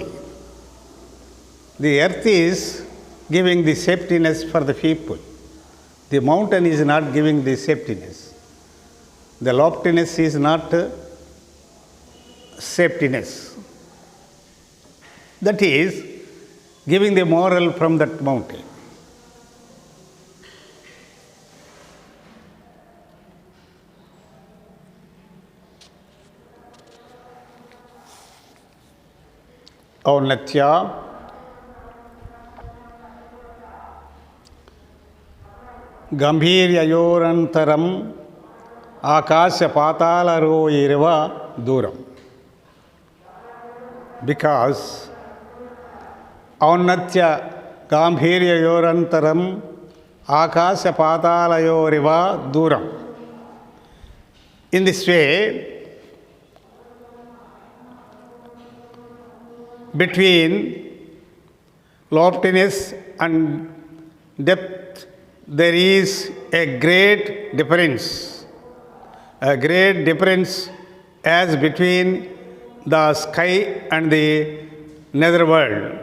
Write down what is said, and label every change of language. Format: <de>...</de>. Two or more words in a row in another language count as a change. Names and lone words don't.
<en>The earth is giving the safetiness for the people. The mountain is not giving the safetiness. The loftiness is not safetiness. That is giving the moral from that mountain.</en> <sa>औन्नत्या गंभीर्ययोरंतरम ఆకాశ పాతాళరోయిరివ దూరం. Because ఔన్నత్య గాంభీర్యయోరంతరం ఆకాశ పాతాళయోరివ దూరం.</sa> <en>In this way, between loftiness and depth there is a great difference. A great difference as between the sky and the nether world.</en>